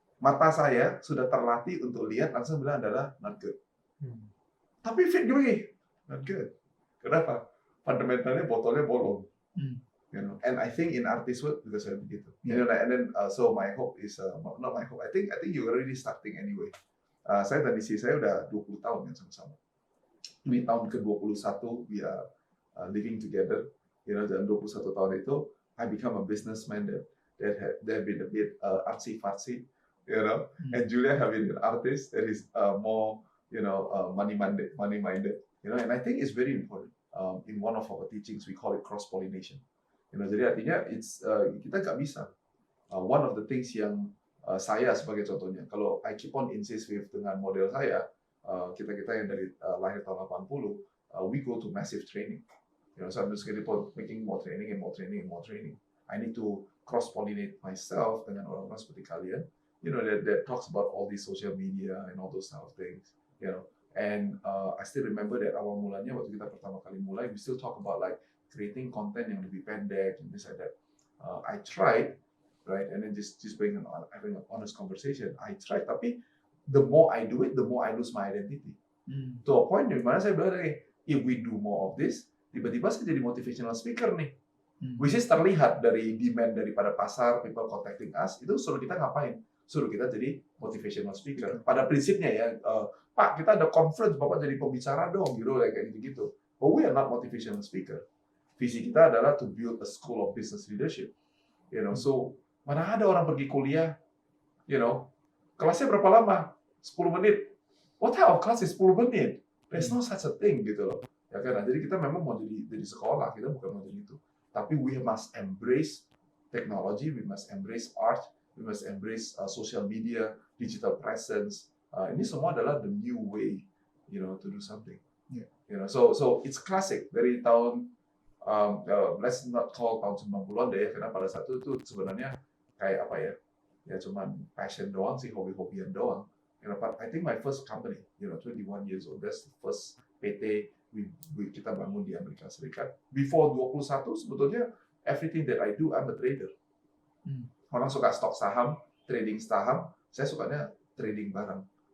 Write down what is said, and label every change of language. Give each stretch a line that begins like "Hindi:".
Indonesian: Mata saya sudah terlatih untuk lihat langsung bilang adalah not good. Tapi fit gue not good. Kenapa? Fundamentalnya botolnya bolong.
English: You know, and I think in artist world juga saya begitu. You know, and then so my hope is not my hope. I think you already starting anyway.
Indonesian: Saya dan istri saya udah 20 tahun kan sama-sama. Ini tahun ke-21 we are living together.
English: You know, dalam 21 tahun itu I become a businessman that have been a bit artsy-fartsy, you know. And Julia have been an artist that is more, you know, money-minded, you know. And I think it's very important. In one of our teachings we call it cross-pollination.
Indonesian: You know, jadi artinya kita nggak bisa.
English: One of the things yang saya sebagai contohnya, kalau I keep on insist with dengan model saya, kita yang dari lahir tahun 80, we go to massive training. You know, so I'm just going to making more training and more training and more training. I need to cross-pollinate myself dengan orang-orang seperti kalian, you know, that talks about all these social media and all those kind of things, you know. And I still remember that awal mulanya waktu kita pertama kali mulai, we still talk about like creating content yang lebih pendek and things like that. I tried, right, and then just having an honest conversation. I tried, tapi the more I do it, the more I lose my identity. To a point di mana saya bilang, if we do more of this, tiba-tiba saya jadi motivational speaker nih.
Indonesian: Which is terlihat dari demand daripada pasar, people contacting us, itu suruh kita ngapain? Suruh kita jadi motivational speaker. Pada prinsipnya ya, Pak, kita ada conference, Bapak jadi pembicara dong, gitu, kayak gitu-gitu.
English: But we are not motivational speaker.
Indonesian: Visi kita adalah to build a school of business leadership. You know, so mana ada orang pergi kuliah, you know, kelasnya berapa lama? 10 menit.
English: What type of class is 10 menit? There's no such a thing, gitu loh. Ya kan?
Indonesian: Nah, jadi kita memang mau jadi sekolah, kita bukan mau jadi itu.
English: Tapi we must embrace technology, we must embrace art, we must embrace social media, digital presence. Ini semua adalah the new way, you know, to do something. Yeah.
Indonesian: You know, so it's classic dari tahun let's not call tahun 90-an deh, karena pada saat itu sebenarnya kayak apa ya? Ya cuman passion doang sih, hobi-hobian doang.
English: You know, but I think my first company, you know, 21 years old, that's the first PT kita bangun di Amerika Serikat. Before 21 sebetulnya everything that I do, I'm a trader.
Indonesian: Orang suka stok saham, trading saham, saya sukanya trading barang.